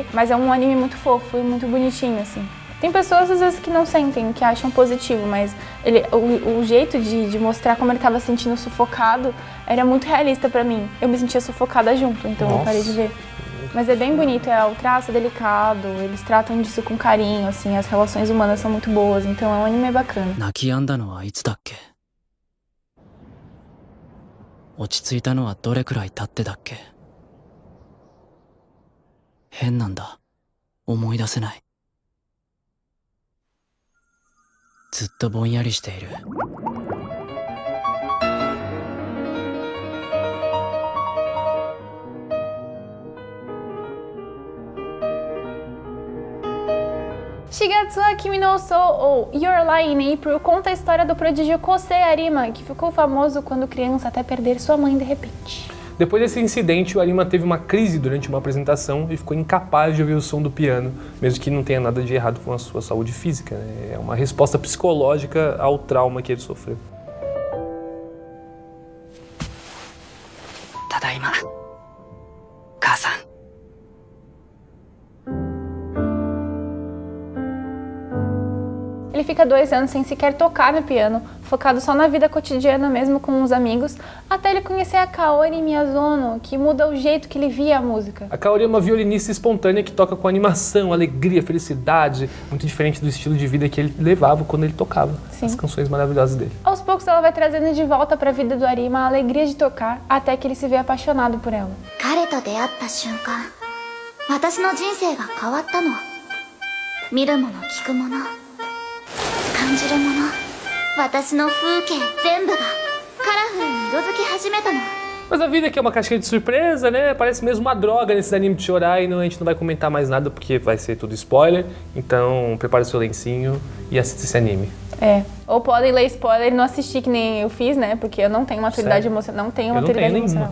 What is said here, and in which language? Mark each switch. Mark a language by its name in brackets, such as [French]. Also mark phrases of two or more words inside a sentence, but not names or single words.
[Portuguese] Mas é um anime muito fofo e muito bonitinho, assim. Tem pessoas, às vezes, que não sentem, que acham positivo, mas o jeito de mostrar como ele estava se sentindo sufocado era muito realista pra mim. Eu me sentia sufocada junto, então eu parei de ver. Mas é bem bonito, o traço é delicado, eles tratam disso com carinho, assim, as relações humanas são muito boas, então é um anime bacana. [Japanese] 泣き止んだのはいつだっけ? 落ち着いたのはどれくらい経ってだっけ? 変なんだ。思い出せない。ずっとぼんやりしている。 [Portuguese] Shigatsu wa Kimi no Uso, ou Your Lie in April, conta a história do prodígio Kosei Arima, que ficou famoso quando criança até perder sua mãe de repente. Depois desse incidente, o Arima teve uma crise durante uma apresentação e ficou incapaz de ouvir o som do piano, mesmo que não tenha nada de errado com a sua saúde física, né? É uma resposta psicológica ao trauma que ele sofreu. Tadaima. Kasa-san. Ele fica 2 anos sem sequer tocar no piano, focado só na vida cotidiana mesmo com os amigos, até ele conhecer a Kaori Miyazono, que muda o jeito que ele via a música. A Kaori é uma violinista espontânea que toca com animação, alegria, felicidade, muito diferente do estilo de vida que ele levava quando ele tocava. Sim. As canções maravilhosas dele. Aos poucos ela vai trazendo de volta para a vida do Arima a alegria de tocar, até que ele se vê apaixonado por ela. [Japanese] 彼と出会った瞬間、私の人生が変わったの。見るもの、聞くもの。感じるもの、私の風景全部がカラフルに色づき始めたの。 [Portuguese] Mas a vida aqui é uma caixinha de surpresa, né? Parece mesmo uma droga nesses animes de chorar e a gente não vai comentar mais nada porque vai ser tudo spoiler. Então prepare seu lencinho e assista esse anime. Ou podem ler spoiler e não assistir que nem eu fiz, né? Porque eu não tenho maturidade emocional. Não tenho maturidade emocional.